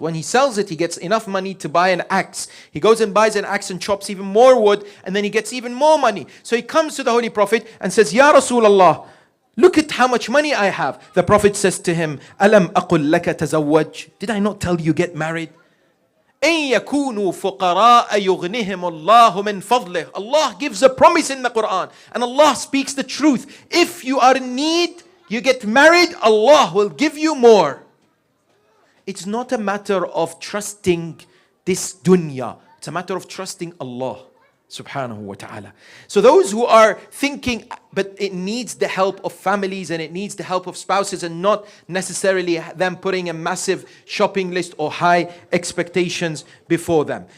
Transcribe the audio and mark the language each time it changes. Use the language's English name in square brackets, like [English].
[English] When he sells it, he gets enough money to buy an axe. He goes and buys an axe and chops even more wood, and then he gets even more money. So he comes to the Holy Prophet and says, Ya Rasulullah, look at how much money I have. The Prophet says to him, [Arabic] Alam aqul laka tazawwaj? [English] Did I not tell you get married? [Arabic] إن يكونوا فقراء يغنهم الله من فضله. [English] Allah gives a promise in the Quran, and Allah speaks the truth. If you are in need, you get married, Allah will give you more. It's not a matter of trusting this dunya. It's a matter of trusting Allah subhanahu wa ta'ala. So those who are thinking, but it needs the help of families and it needs the help of spouses, and not necessarily them putting a massive shopping list or high expectations before them.